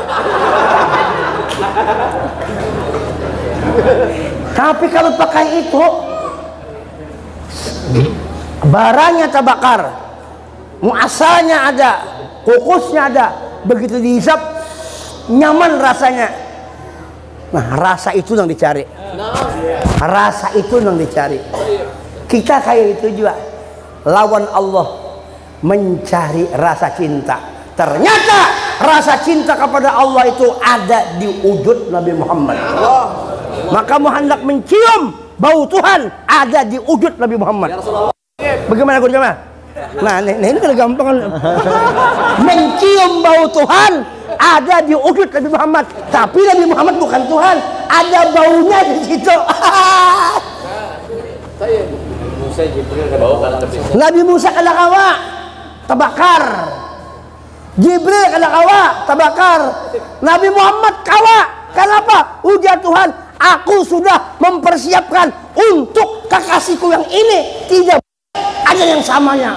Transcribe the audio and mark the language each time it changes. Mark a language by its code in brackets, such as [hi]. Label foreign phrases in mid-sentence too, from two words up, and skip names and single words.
[bjn] Tapi kalau pakai itu, baranya terbakar, muasalnya ada, kukusnya ada, begitu dihisap, nyaman rasanya. [id] Nah, rasa itu yang dicari. Rasa itu yang dicari. [bjn] Kita kayak itu juga. Lawan Allah mencari rasa cinta. [id] Ternyata rasa cinta kepada Allah itu ada di wujud Nabi Muhammad. Maka mau hendak mencium bau Tuhan ada di wujud Nabi Muhammad. Bagaimana Guru Jamal? Nah, ini kan gampang. Mencium bau Tuhan ada di wujud Nabi Muhammad. Tapi Nabi Muhammad bukan Tuhan, ada baunya di situ. [bjn] Nabi Musa kada kawa terbakar, Jibril kada kawa terbakar, Nabi Muhammad kawa. [id] Kenapa? Ujar Tuhan, aku sudah mempersiapkan untuk kekasihku yang ini tidak ada yang samanya.